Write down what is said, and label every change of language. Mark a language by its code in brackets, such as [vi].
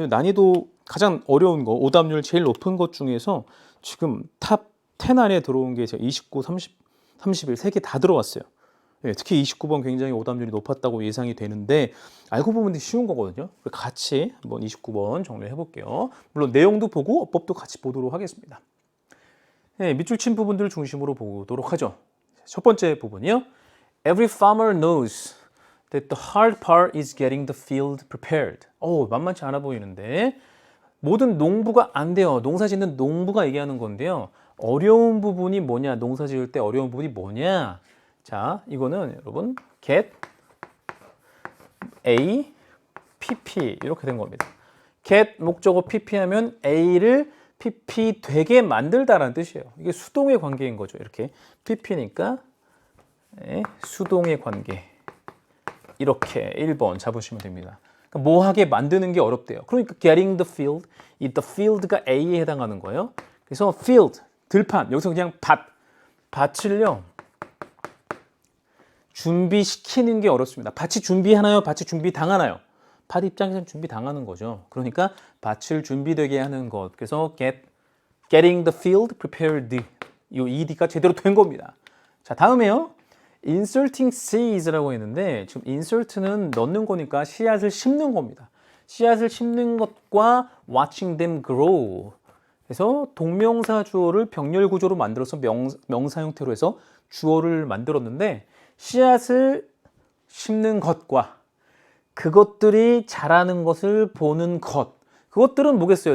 [ko] 난이도 가장 어려운 거, 오답률 제일 높은 것 중에서 지금 탑 10 안에 들어온 게 29, 30, 31 세 개 다 들어왔어요. 특히 29번 굉장히 오답률이 높았다고 예상이 되는데 알고 보면 쉬운 거거든요. 같이 한번 29번 정리해 볼게요. 물론 내용도 보고 어법도 같이 보도록 하겠습니다. 밑줄 친 부분들을 중심으로 보도록 하죠. 첫 번째 부분이요. [en] Every farmer knows that the hard part is getting the field prepared. [ko] 만만치 않아 보이는데 모든 농부가 안 돼요. 농사 짓는 농부가 얘기하는 건데요. 어려운 부분이 뭐냐? 농사 지을 때 어려운 부분이 뭐냐? 자, 이거는 여러분 get A, PP 이렇게 된 겁니다. get 목적어 PP 하면 A를 PP 되게 만들다라는 뜻이에요. 이게 수동의 관계인 거죠. 이렇게 PP니까 수동의 관계 이렇게 1번 잡으시면 됩니다. 그러니까 뭐하게 만드는 게 어렵대요. 그러니까 [en] getting the field, [ko] 이 the field가 A에 해당하는 거예요. 그래서 field, 들판, 여기서 그냥 밭을요 준비시키는 게 어렵습니다. 밭이 준비하나요? 밭이 준비당하나요? 밭 입장에서는 준비당하는 거죠. 그러니까 밭을 준비되게 하는 것. [en] 그래서 getting the field prepared. [ko] 이 ed가 제대로 된 겁니다. 자, 다음에요. [en] inserting seeds [ko] 라고 했는데 지금 insert는 넣는 거니까 씨앗을 심는 겁니다. 씨앗을 심는 것과 [en] watching them grow. [ko] 그래서 동명사 주어를 병렬 구조로 만들어서 명사 형태로 해서 주어를 만들었는데 씨앗을 심는 것과 그것들이 자라는 것을 보는 것. 그것들은 뭐겠어요?